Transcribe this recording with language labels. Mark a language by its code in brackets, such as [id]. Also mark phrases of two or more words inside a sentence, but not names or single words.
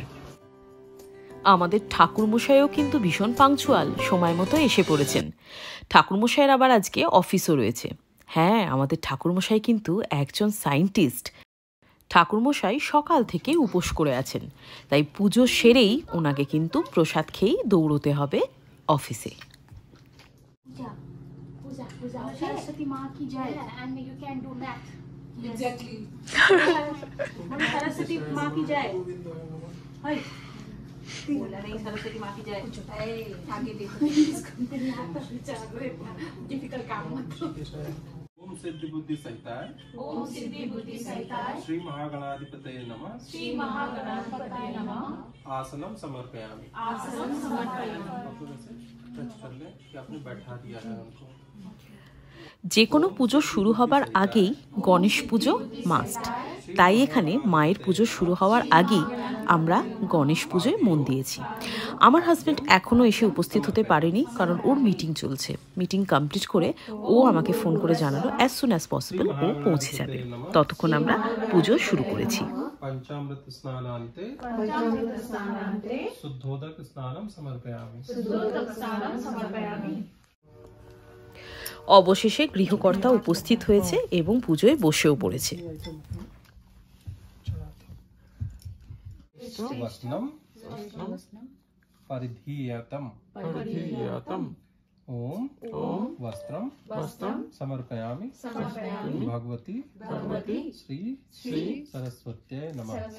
[bn] আমাদের ঠাকুরমশাইও কিন্তু ভীষণ পাংচুয়াল, সময় মতো এসে পড়েছেন। ঠাকুরমশাইয়ের আবার আজকে অফিসও রয়েছে। হ্যাঁ, আমাদের ঠাকুরমশাই কিন্তু একজন সায়েন্টিস্ট। ঠাকুরমশাই সকাল থেকে উপোস করে আছেন, তাই পুজো সেরেই ওনাকে কিন্তু প্রসাদ খেয়েই দৌড়তে হবে অফিসে। [hi] सरस्वती माँ की जय [en] and you can do math. Exactly. [hi] सरस्वती माँ की जय. हाय. बोला नहीं सरस्वती माँ की जय. आगे देखो. डिफिकल्ट काम मत. [sa] ओम सिद्धि बुद्धि सहिताय. ओम सिद्धि बुद्धि सहिताय. श्री महागणाधिपतये नमः. श्री महागणाधिपतये नमः. आसनम समर्पयामि. आसनम समर्पयामि. [hi] टच कर ले कि आपने बैठा दिया है उनको। [bn] যে কোনো পুজো শুরু হবার আগেই গণেশ পুজো মাস্ট, তাই এখানে মায়ের পুজো শুরু হওয়ার আগেই আমরা গণেশ পুজোয় মন দিয়েছি। আমার হাজব্যান্ড এখনও এসে উপস্থিত হতে পারেনি, কারণ ওর মিটিং চলছে। মিটিং কমপ্লিট করে ও আমাকে ফোন করে জানালো [en] as soon as possible [bn] ও পৌঁছে যাবে। ততক্ষণ আমরা পুজো শুরু করেছি। [sa] पंचामृत स्नानान्ते शुद्धोदक स्नानम समर्पयामि. [bn] অবশেষে গৃহকর্তা উপস্থিত হয়েছে এবং পুজোয় বসেও পড়েছে। [sa] वस्त्रम परिधीयतम. ओम वस्त्रम समर्पयामि. भगवती श्री सरस्वत्यै नमः.